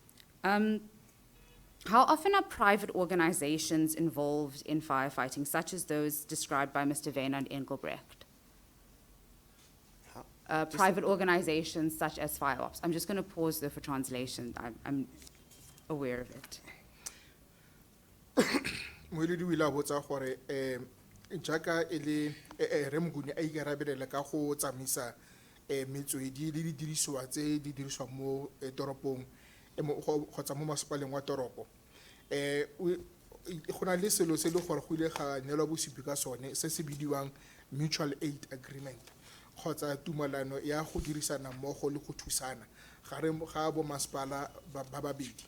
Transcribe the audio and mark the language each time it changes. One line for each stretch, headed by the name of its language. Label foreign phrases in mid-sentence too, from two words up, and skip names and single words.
English: How often are private organizations involved in firefighting, such as those described by Mr. Wynand Engelbrecht? Private organizations such as fire ops. I'm just going to pause there for translation. I'm aware of it.
Tswana: Moeledi o ile a botsa gore jaaka e le re Mnguni a ikarabelela ka go tsamaisa metswedi le didirisiwa tse di dirisiwang mo toropong kgotsa mo masepaleng wa toropo, go na le selo se le gore go ile ga neelwa bosupi ka sone se se bidiwang
English: mutual aid agreement
Tswana: kgotsa tumalano ya go dirisana mmogo le go thusana gare ga bo masepala ba babedi.